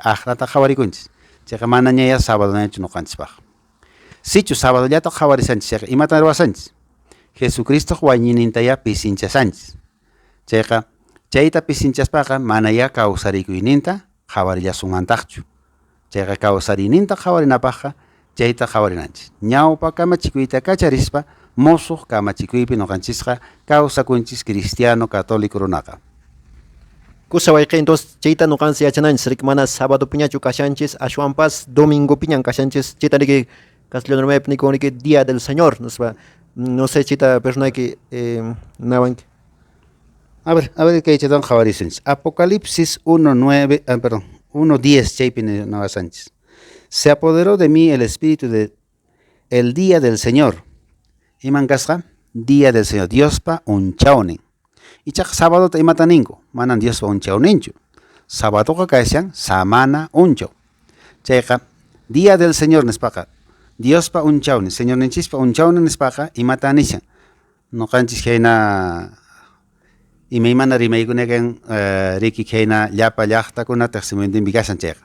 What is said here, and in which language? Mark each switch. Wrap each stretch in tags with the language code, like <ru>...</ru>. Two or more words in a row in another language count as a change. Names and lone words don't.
<qu>aqnata qhawarikunchis chayqa manaña sabadonachu noqanchispaq sichu sabadollata qhawarisanchis chayqa imatan ruwasanchis Jesucristo wañiyninta pisinchasanchis chayqa chayta pisinchaspaqa manaya kawsarikuyninta qhawarillasunmantaqchu chayqa kawsariyninta qhawarinapaqqa chayta qhawarinanchis ñawpa kamachikuyta kacharispa mosuq kamachikuypi noqanchisqa kawsakunchis cristiano católico runaqa Kusa wayqiy entonces chayta nuqanchis yachananchis riki mana sábado piñachu kashanchis ashwanpas domingo piñan kashanchis chayta riki castellano maypi nikun riki</qu> <es>día del Señor no sé</es> <qu>chayta personayki nawanki.</qu> <es>A ver</es> <qu>kay chaytan qhawarisunchis Apocalipsis 1:10 chaypi nawasanchis</qu> <es>Se apoderó de mí el espíritu de el día del Señor.</es> <qu>Iman kasqa,</qu> <es>día del Señor.</es> <qu>Diospa unchaunin. Ichaq sábado ta imata ninku. Manan Diospa unchauninchu. Sábado ka kashan samana unchau. Chayqa,</qu> <es>día del Señor</es> <qu>nispaqa. Diospa unchaunin. Señor ninchispa unchaunin nispaqa imata nishan. No kanchis kayna imaymana rimaykunakan riki kayna llapa llaqtakunata taqsimuyantinpi chayqa.</qu>